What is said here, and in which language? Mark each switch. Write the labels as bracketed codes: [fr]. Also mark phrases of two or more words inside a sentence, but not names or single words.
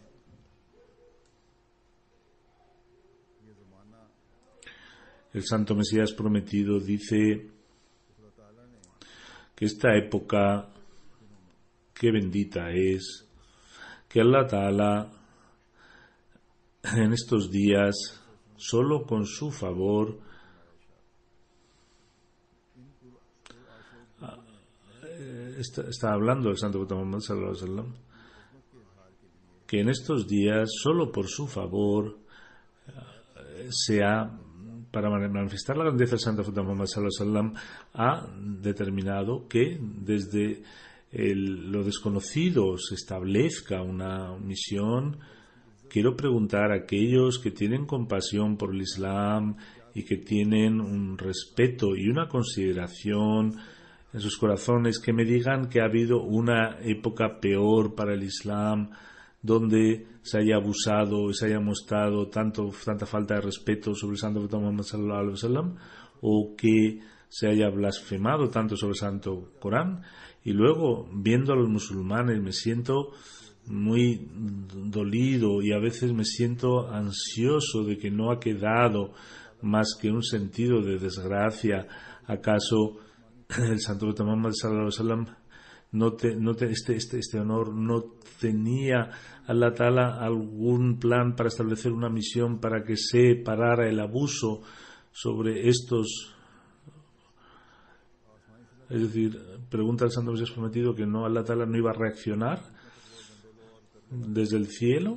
[es] El santo Mesías prometido dice que esta época, qué bendita es, que Allah Ta'ala en estos días, solo con su favor, está hablando el santo profeta Muhammad [ar] صلى الله عليه وسلم, [es] que en estos días, solo por su favor, para manifestar la grandeza del Santo Profeta Muhammad [ar] صلى الله عليه وسلم, [es] ha determinado que desde lo desconocido se establezca una misión. Quiero preguntar a aquellos que tienen compasión por el Islam y que tienen un respeto y una consideración en sus corazones, que me digan que ha habido una época peor para el Islam, donde se haya abusado y se haya mostrado tanta falta de respeto sobre el Santo Profeta Muhammad [ar] صلى الله عليه وسلم, [es] o que se haya blasfemado tanto sobre el Santo Corán. Y luego, viendo a los musulmanes, me siento muy dolido y a veces me siento ansioso de que no ha quedado más que un sentido de desgracia. ¿Acaso el Santo Profeta Muhammad [ar] صلى الله عليه وسلم [es] este honor no tenía Allah Ta'ala algún plan para establecer una misión para que se parara el abuso sobre estos? Es decir, pregunta el Santo Mesías prometido que no, Allah Ta'ala no iba a reaccionar desde el cielo.